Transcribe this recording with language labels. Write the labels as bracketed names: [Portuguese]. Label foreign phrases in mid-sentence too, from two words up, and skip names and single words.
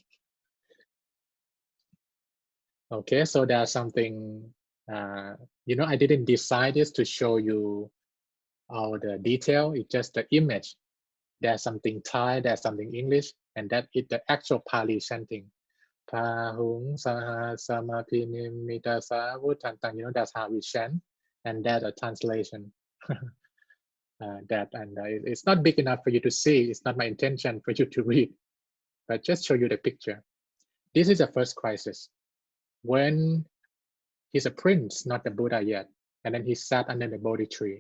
[English] Okay, so there's something, I didn't decide this to show you all the detail. It's just the image. There's something Thai, there's something English, and that is the actual Pali chanting. [Pali] Pahung saha samapinimita savutantang. [English] That's how we chant, and that's a translation. It's not big enough for you to see. It's not my intention for you to read, but just show you the picture. This is the first crisis when he's a prince, not the Buddha yet, and then he sat under the Bodhi tree.